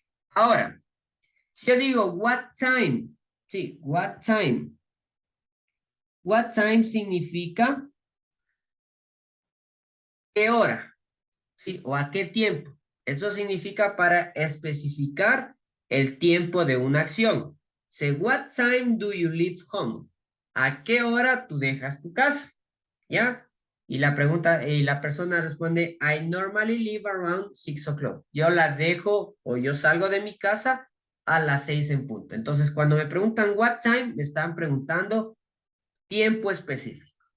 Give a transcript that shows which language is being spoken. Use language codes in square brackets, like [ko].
[es] Ahora, si yo digo what time. Sí, what time. What time significa qué hora. Sí, o a qué tiempo. Esto significa para especificar el tiempo de una acción. [en] Say, what time do you leave home? [es] ¿A qué hora tú dejas tu casa? ¿Ya? Y la pregunta, y la persona responde, [en] I normally leave around 6 o'clock. [es] Yo la dejo o yo salgo de mi casa a las 6 en punto. Entonces, cuando me preguntan what time, me están preguntando tiempo específico.